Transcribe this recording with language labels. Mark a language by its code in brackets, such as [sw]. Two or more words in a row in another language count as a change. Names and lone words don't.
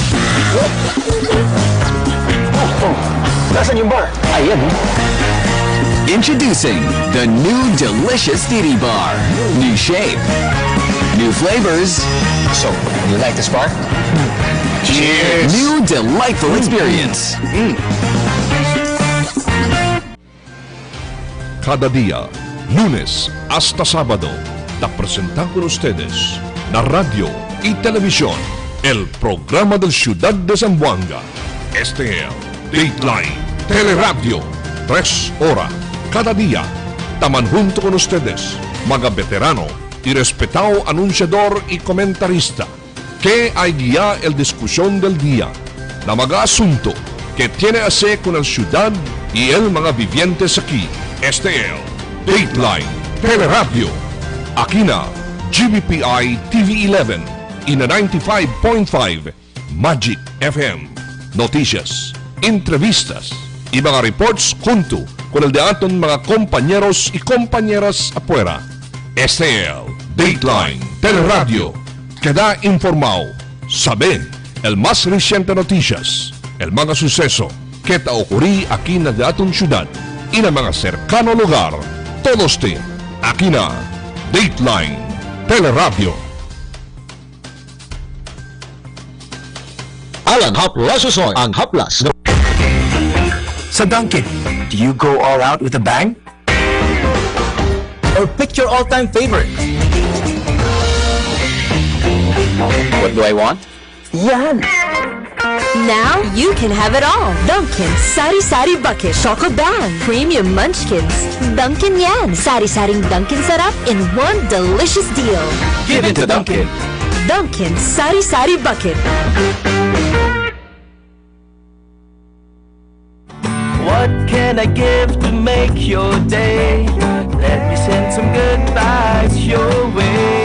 [tl] Nasaan yung bar? Ayan. [en] Introducing the new delicious Didi Bar. New shape, new flavors. So, you like this bar? Cheers! New delightful experience. [cbk] Cada día, lunes hasta sábado, te presentan con ustedes la radio y televisión, el programa del Ciudad de Zamboanga. Este es Dateline, Teleradio, 3 horas, cada día. Taman junto con ustedes, mga veterano y respetado anunciador y comentarista, que hay guía el discusión del día, la mga asunto que tiene a ver con el ciudad y el mga vivientes aquí. Este es Dateline, Teleradio, aquí na GBPI TV 11 y na 95.5 Magic FM. Noticias, entrevistas y mga reports junto con el de aton mga compañeros y compañeras afuera. Este es Dateline, Teleradio, que da informado, sabe, el más reciente noticias, el mga suceso que te ocurrí aquí na de aton ciudad y na mga cercano lugar. Todos te, aquí na Dateline, Teleradio. [tl] Alan Haplas ang Haplas. [en] Sa Dunkin', do you go all out with a bang? Or pick your all-time favorite? What do I want? Yan! Now you can have it all. Dunkin' Sari Sari Bucket Choco Bang Premium Munchkins. Dunkin' Yan Sari Saring Dunkin' Sarap in one delicious deal. Give it to Dunkin'. Dunkin' Sari Sari Bucket. What can I give to make your day? Let me send some good vibes your way.